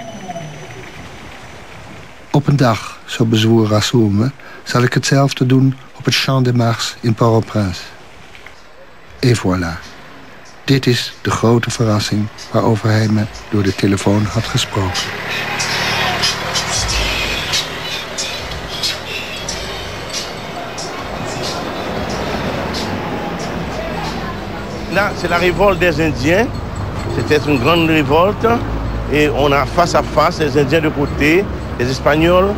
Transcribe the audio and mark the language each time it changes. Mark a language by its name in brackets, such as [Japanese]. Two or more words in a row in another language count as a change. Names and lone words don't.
[Dutch] Op een dag, zo bezwoer Rasoul me, zal ik hetzelfde doen op het Champ de Mars in Port-au-Prince. [French] Et voilà. [Dutch] Dit is de grote verrassing waarover hij me door de telefoon had gesproken. [French] Là, c'est la révolte des Indiens. C'était une grande révolte. Et on a face à face les Indiens de côté, les Espagnols.